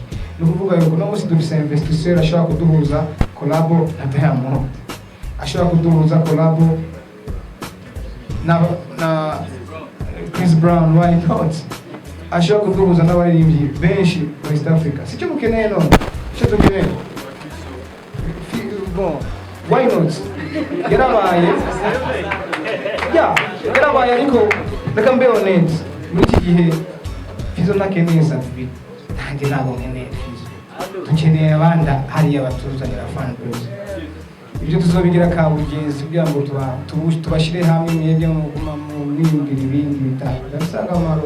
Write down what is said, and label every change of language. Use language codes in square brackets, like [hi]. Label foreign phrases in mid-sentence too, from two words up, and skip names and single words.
[rn] Nukuvuga yuko no musi dufise investisseur ashaka kuduhuza collabo na Diamond, ashaka kuduhuza collabo na Chris Brown, [en] why not? [rn] Ashaka kuduhuza n'abaririmbyi benshi muri East Africa. Sicyo mukeneye none, cyo dukeneye. [fr] Bon, [en] why not? [rn] Yarabaye ariko reka mbe honest muri iki gihe Fizo nakeneye Sadbi nanjye nabo nkeneye Fizo. Dukeneye abanda hariya batuzanira [en] fan base. [rn] Ibyo tuzobigira kabugenzi kugira ngo tubashire hamwe mwebwe mu nimbira ibindi bitaka gasanga amaro.